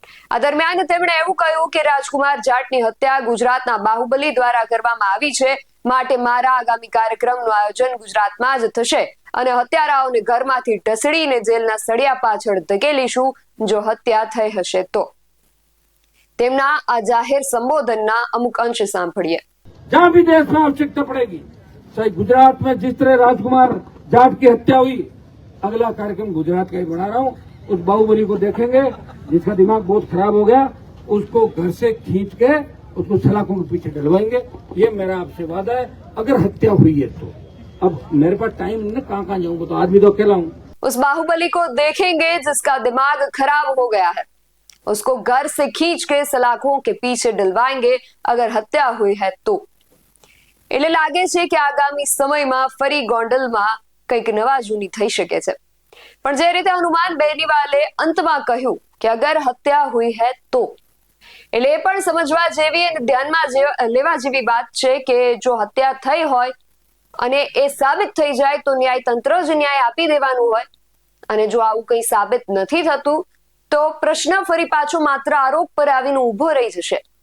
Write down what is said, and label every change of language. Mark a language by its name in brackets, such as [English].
[Gujarati] આ દરમિયાન તેમણે એવું કહ્યું કે રાજકુમાર જાટની હત્યા ગુજરાતના બાહુબલી દ્વારા કરવામાં આવી છે, માટે મારા આગામી કાર્યક્રમનું આયોજન ગુજરાતમાં જ થશે અને હત્યારાઓને ઘરમાંથી ઢસડીને જેલના સળિયા પાછળ ધકેલીશું જો હત્યા થઈ હશે તો. તેમના આ જાહેર સંબોધનના અમુક અંશ સાંભળીએ. [Hindi] जहाँ भी देश में आवश्यकता पड़ेगी, चाहे गुजरात में जिस तरह राजकुमार जाट की हत्या हुई, अगला कार्यक्रम गुजरात का ही बना रहा हूँ. उस बाहुबली को देखेंगे जिसका दिमाग बहुत खराब हो गया, उसको घर से खींच के उसको सलाखों के पीछे डलवाएंगे. ये मेरा आपसे वादा है. अगर हत्या हुई है तो अब मेरे पास टाइम नहीं, कहाँ कहाँ जाऊंगा, तो आदमी तो अकेला हूँ. उस बाहुबली को देखेंगे जिसका दिमाग खराब हो गया है, उसको घर से खींच के सलाखों के पीछे डलवाएंगे अगर हत्या हुई है तो. [Gujarati] એટલે લાગે છે કે આગામી સમયમાં ફરી ગોંડલમાં કંઈક નવા જૂની થઈ શકે છે. પણ જે રીતે હનુમાન બેનીવાલે અંતમાં કહ્યું કે [Hindi] અગર હત્યા હુઈ હૈ તો, [Gujarati] એટલે એ પણ સમજવા જેવી અને ધ્યાનમાં લેવા જેવી વાત છે કે જો હત્યા થઈ હોય અને એ સાબિત થઈ જાય તો ન્યાયતંત્ર જ ન્યાય આપી દેવાનું હોય, અને જો આવું કંઈ સાબિત નથી થતું તો પ્રશ્ન ફરી પાછો માત્ર આરોપ પર આવીને ઉભો રહી જશે.